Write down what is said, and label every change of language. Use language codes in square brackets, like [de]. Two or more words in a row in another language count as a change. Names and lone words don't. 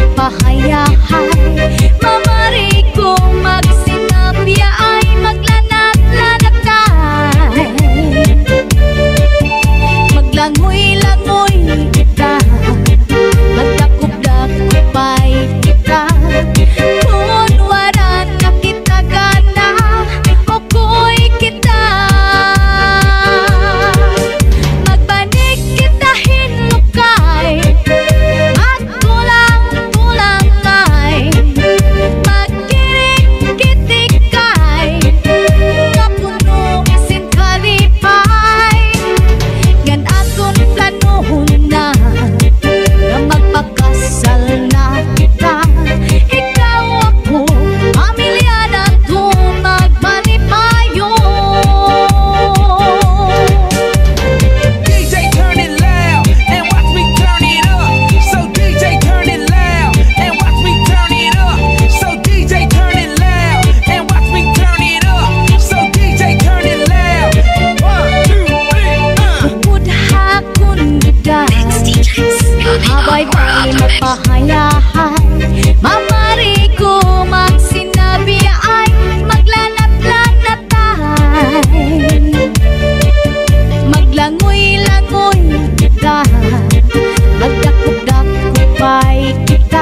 [hil] magpahayahay. Mamari ko magsinapya ay maglanat-lanatay. Maglangoy-langoy kita, magdakop-dakopay kita. Kung waran na kita gana, oko'y kita. Magbanig kita hinlukay, magtulang-tulangay. Magkirik-kitikay, kapuno isin kalipay. Gan akong planohon na magpakasal na kita. Ikaw ako, pamilya na to magmanipayo. [en] DJ turn it loud and watch me turn it up. So DJ turn it loud and watch me turn it up. So DJ turn it loud and watch me turn it up. So DJ turn it loud. 1, 2, 3, [hil] Bukod hakon gida, habay-bay magpahayahay. Mamari ko magsinabi ay maglanat-lanatay. Maglangoy-langoy kita, magdakop-dakopay kita.